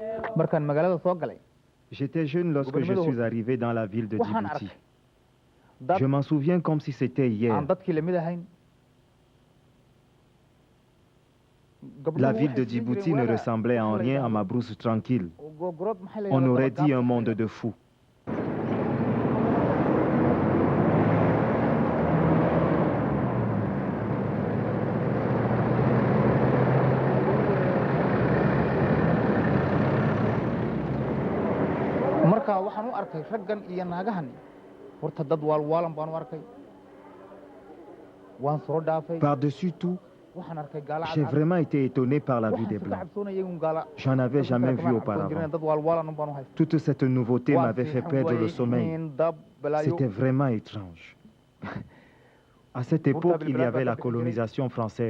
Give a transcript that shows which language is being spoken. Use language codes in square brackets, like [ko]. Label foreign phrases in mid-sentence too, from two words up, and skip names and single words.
[so] markaan magaalada soo galay [fr] J'étais jeune lorsque je suis arrivé dans la ville de Djibouti. Je m'en souviens comme si c'était hier. [so] aan dadkii lamid ahayn [fr] La ville de Djibouti ne ressemblait en rien à ma brousse tranquille. On aurait dit un monde de fous. [so] marka waxaan u arkay raggan iyo naagahan horta dad waalwaalan baan u arkay waan soo dhaafay [fr] Par-dessus tout, [so] waxaan arkay gaala [fr] j'ai vraiment été étonné par la vue des Blancs. J'en avais jamais vu auparavant. Toute cette nouveauté m'avait fait perdre le sommeil. C'était vraiment étrange. À cette époque, il y avait la colonisation française.